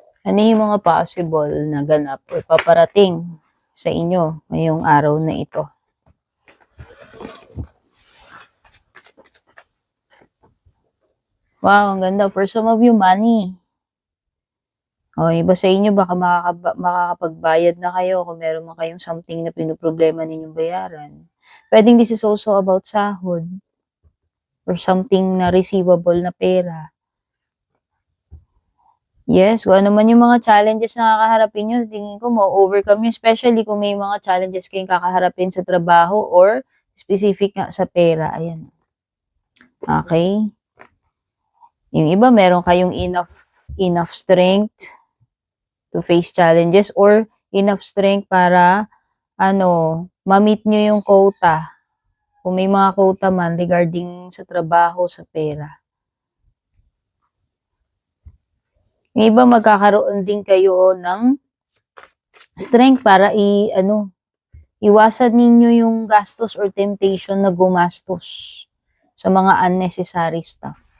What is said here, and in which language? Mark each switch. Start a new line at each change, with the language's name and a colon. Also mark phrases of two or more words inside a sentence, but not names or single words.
Filipino: Ano yung mga possible na ganap o paparating sa inyo ngayong araw na ito? Wow, ang ganda.
English: For some of you, money.
Filipino: O, iba sa inyo, baka makakapagbayad na kayo kung meron man kayong something na pinoproblema ninyong bayaran. Pwedeng
English: this is also about
Filipino: sahod or something na receivable na pera. Yes, kung ano man yung mga challenges na kakaharapin nyo, tingin ko ma-overcome nyo, especially kung may mga challenges kayong kakaharapin sa trabaho or specific nga sa pera. Ayan. Okay? Yung iba, meron kayong
English: enough strength to face challenges
Filipino: or
English: enough strength
Filipino: para ma-meet nyo yung quota. Kung may mga quota man regarding sa trabaho, sa pera. Yung iba, magkakaroon din kayo ng strength para iwasan ninyo yung gastos or temptation na gumastos sa mga
English: unnecessary stuff.